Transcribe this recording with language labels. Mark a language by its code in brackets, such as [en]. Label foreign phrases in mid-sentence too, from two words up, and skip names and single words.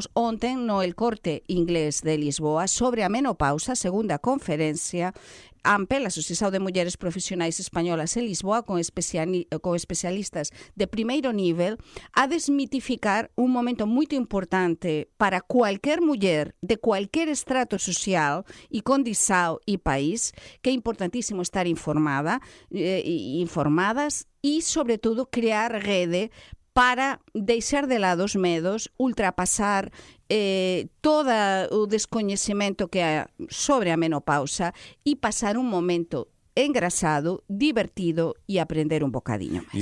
[gl] onten no El Corte Inglés de Lisboa sobre a menopausa, segunda conferencia AMPE, a Asociación de Mulleres Profesionais Españolas en Lisboa, con especialistas de primeiro nivel, a desmitificar un momento moito importante para cualquier muller de cualquier estrato social e condição e país, que é importantísimo estar informadas e, sobretudo, criar rede para deixar de lado os medos, ultrapassar todo o descoñecemento que há sobre a menopausa e passar un momento engraçado, divertido e aprender [pt] um bocadinho mais.